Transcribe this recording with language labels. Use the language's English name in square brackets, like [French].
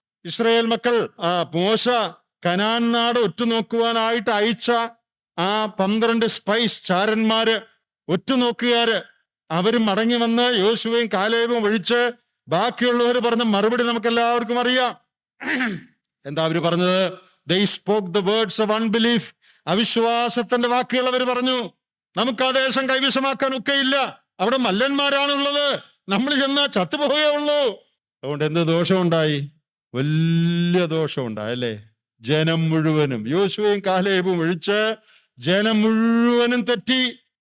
[Malayalam] Israel മക്കൾ മോശ Canaan നാട് ഒറ്റുനോക്കുവാനായിട്ട് അയച്ച ആ 12 സ്പൈസ് ചാരന്മാര്, ഒറ്റുനോക്കുകാര്, അവര് മടങ്ങി വന്ന് യോശുവയും കാലേബും ഒഴിച്ച് ബാക്കിയുള്ളവർ പറഞ്ഞ മറുപടി നമുക്ക് എല്ലാവർക്കും അറിയാം. എന്താ അവര് പറഞ്ഞത്? [English] They spoke the words of unbelief. [Malayalam] അവിശ്വാസത്തിന്റെ വാക്കുകൾ അവർ പറഞ്ഞു. നമുക്ക് ആ ദേശം കൈവശമാക്കാൻ ഒക്കെയില്ല, അവിടെ മല്ലന്മാരാണുള്ളത്, നമ്മൾ ചെന്നാ ചത്തുപോയേ ഉള്ളൂ. അതുകൊണ്ട് എന്ത് ദോഷമുണ്ടായി? വലിയ ദോഷമുണ്ടായി, അല്ലേ? ജനം മുഴുവനും, യോശുവയും കാലേബും ഒഴിച്ച് ജനം മുഴുവനും തെറ്റി.